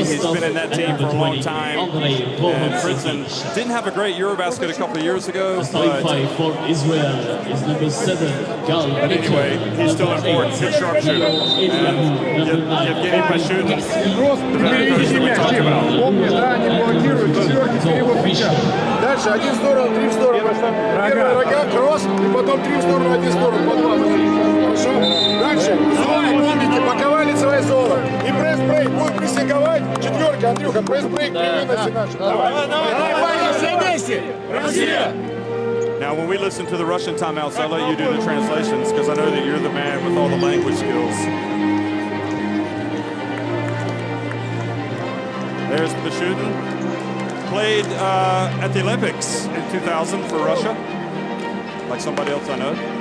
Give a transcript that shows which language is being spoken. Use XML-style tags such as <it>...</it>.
<en>He's been in that team for a long time. And Fritzen didn't have a great Eurobasket a couple of years ago, but anyway, he's still important. Good sharpshooter. And Evgeny Pashudin, the very person we talked about.</en> <ru>Дальше один в сторону, 3 в сторону. Первый рога, кросс, и потом 3 в сторону, 1 в сторону, по 2. Хорошо? Дальше. Зоны, помните, боковая лицевая зона. И пресс-брейк. Будут прессинговать. 4, Андрюха, пресс-брейк, привинности наши. Давай, парни, все вместе. Россия!</ru> <en>Now, when we listen to the Russian timeouts, I'll let you do the translations because I know that you're the man with all the language skills. There's Pashudin. Played at the Olympics in 2000 for Russia, like somebody else I know.</en>